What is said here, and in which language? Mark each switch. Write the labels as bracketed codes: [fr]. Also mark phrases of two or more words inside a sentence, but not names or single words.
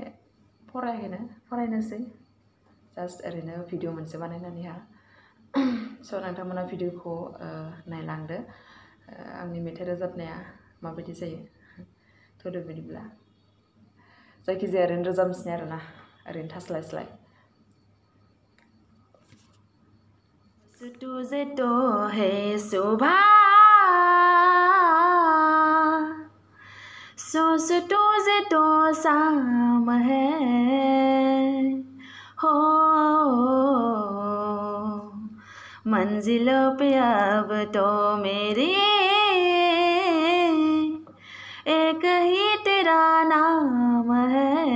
[brx] फरायनोसै जास्ट ओरैनो भिडिअ मोनसे बानायनानैहा स' नोंथांमोना भिडिअखौ नायलांदो आंनि मेथाइ रोजाबनाया माबायदि जायो थ'दो बिदिब्ला जायखिजाया ओरैनो रोजाबनोसै आरोना ओरैनो थास्लायस्लाय [hi] तुझे तो है सुबह सोच तुझे तो शाम है हो मंजिलों पे अब तो मेरी एक ही तेरा नाम है